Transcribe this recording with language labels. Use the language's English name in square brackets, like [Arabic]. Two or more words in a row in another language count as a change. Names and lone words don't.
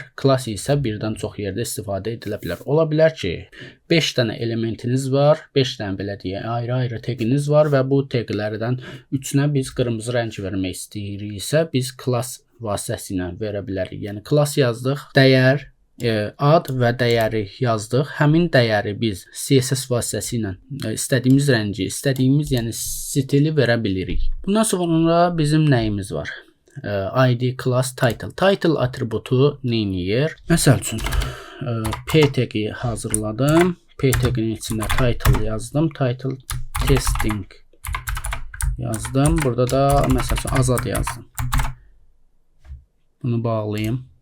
[Azerbaijani] Klass isə birdən çox yerdə istifadə edilə bilər. Ola bilər ki, 5 dənə elementiniz var, 5 dənə belə deyək, ayrı-ayrı taginiz var və bu taglərdən 3-ünə biz qırmızı rəng vermək istəyiriksə, biz klass vasitəsilə verə bilərik. Yəni klass yazdıq, dəyər, ad və dəyəri yazdıq. Həmin dəyəri biz CSS vasitəsilə istədiyimiz rəngi, istədiyimiz yəni stili verə bilirik. Bundan sonra bizim nəyimiz var? ID, class, title. Title atributu nə edir? Məsəl üçün P tagi hazırladım. P taginin içində title yazdım. [English] Title testing [Azerbaijani] yazdım. Burada da məsəl üçün Azad yazdım. Bunu bağlayayım.